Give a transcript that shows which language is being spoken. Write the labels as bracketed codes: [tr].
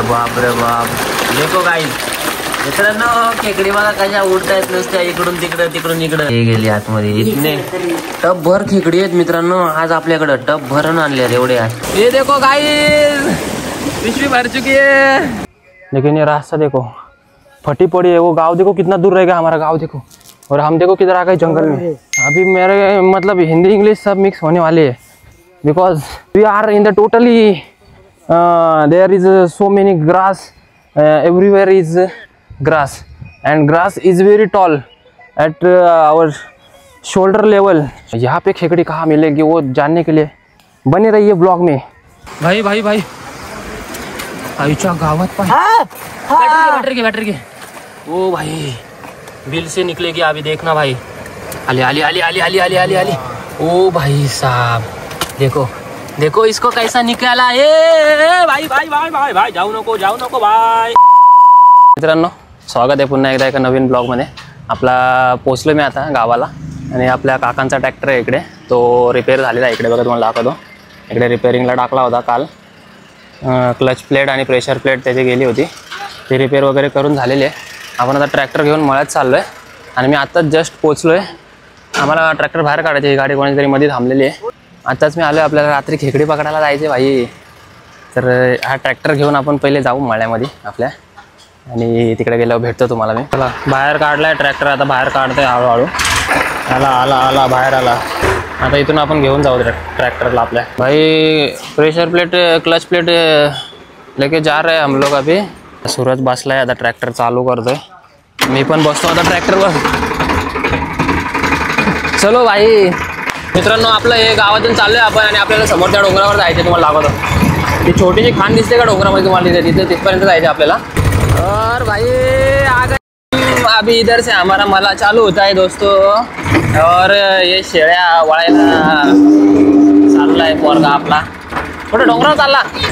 [mr] बाप रे बाप, [hi] देखो गाईज [mr] मित्रांनो, खेकडी बघा कशा उडतायत नुसत्या इकडून तिकडं तिकडून इकडं. हे गेली आतमध्ये. [hi] इतने टब भर [mr] खेकडी आहेत मित्रांनो. आज आपल्याकडे टब भरून आणले एवढे. [hi] ये देखो गाईज, पिशवी भर चुकी है. लेकिन ये रास्ता देखो फटी पड़ी है. वो गांव देखो कितना दूर रहेगा हमारा गांव देखो. और हम देखो किधर आ गए जंगल में. अभी मेरे मतलब हिंदी इंग्लिश सब मिक्स होने वाली है. [en] Because we are in the totally there is so many grass. Everywhere is grass and grass is very tall at our shoulder level. [hi] यहाँ पे खेकड़ी कहाँ मिलेगी वो जानने के लिए बने रहिए ब्लॉग में. भाई भाई भाई [mr] आईच्या गावात पण [hi] बैटरी के ओ भाई बिल से निकलेगी अभी. देखना भाई. [mr] आली आली आली आली आली आली आली आली. [hi] ओ भाई साहब देखो देखो इसको कैसा निकाला. [mr] भाई भाई भाई भाई भाई जाऊ नको भाई. मित्रांनो, स्वागत आहे पुन्हा एकदा एका नवीन ब्लॉगमध्ये. आपला पोचलो मी आता गावाला आणि आपल्या काकांचा ट्रॅक्टर आहे इकडे. तो रिपेअर झालेला आहे. इकडे बघा तुम्हाला दाखवतो. इकडे रिपेअरिंगला टाकला होता काल. क्लच प्लेट आणि प्रेशर प्लेट त्याची गेली होती. ती रिपेअर वगैरे करून झालेली आहे. आपण आता ट्रॅक्टर घेऊन मळ्यात चाललो आहे आणि मी आत्ताच जस्ट पोचलो आहे. आम्हाला ट्रॅक्टर बाहेर काढायची. ही गाडी कोणाची तरी मध्ये थांबलेली आहे. आत्ताच मी आलो. आपल्याला रात्री खेकडी पकडायला जायचे भाई. तर हा ट्रॅक्टर घेऊन आपण पहिले जाऊ मळ्यामध्ये आपल्या आणि तिकडे गेल्यावर भेटतो तुम्हाला मी. चला बाहेर काढलाय ट्रॅक्टर. आता बाहेर काढतोय हळूहळू. आला बाहेर आला. आता इथून आपण घेऊन जाऊ ट्रॅक्टरला आपल्या. [hi] भाई प्रेशर प्लेट क्लच प्लेट लेके जा रहे हम लोग अभी. [mr] सूरज बसलाय. आता ट्रॅक्टर चालू करतोय. मी पण बसतो आता ट्रॅक्टरवर. [hi] चलो भाई. [mr] मित्रांनो, आपलं हे गावातून चाललोय आपण आणि आपल्याला समोरच्या डोंगरावर जायचं. तुम्हाला दाखवतो. ती छोटीशी खान दिसते का डोंगरामध्ये तुम्हाला. तिथे तिथपर्यंत जायचं आपल्याला. [hi] और भाई आ गए अभी इधर से हमारा मला चालू होता है दोस्तों. और ये [mr] शेळ्या वळायला चाललाय पोरगा आपला. थोडं डोंगरावर चालला.